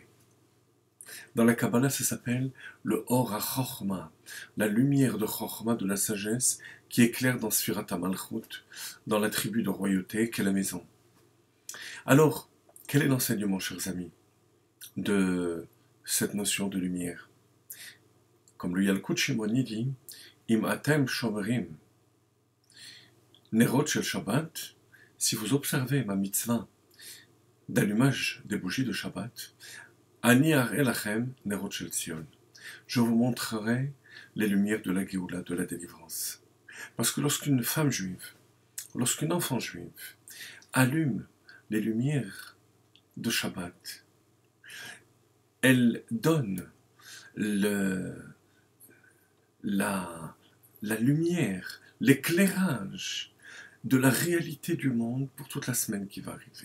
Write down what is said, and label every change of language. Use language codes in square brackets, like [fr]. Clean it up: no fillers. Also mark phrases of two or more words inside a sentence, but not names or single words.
[fr] Dans la Kabbalah, ça s'appelle le [he] אור החכמה, [fr] la lumière de Chochma, de la sagesse, qui éclaire dans [he] ספירת המלכות, [fr] dans la tribu de royauté qu'est la maison. Alors, quel est l'enseignement, chers amis, de cette notion de lumière? Comme le Yalkut Shimoni dit, [he] אם אתם שומרים נרות של שבת, [fr] si vous observez ma mitzvah d'allumage des bougies de Shabbat. [he] אני אראה לכם נרות של ציון. [fr] Je vous montrerai les lumières de la Géoula, de la délivrance. Parce que lorsqu'une femme juive, lorsqu'une enfant juive allume les lumières de Shabbat, elle donne la lumière, l'éclairage de la réalité du monde pour toute la semaine qui va arriver.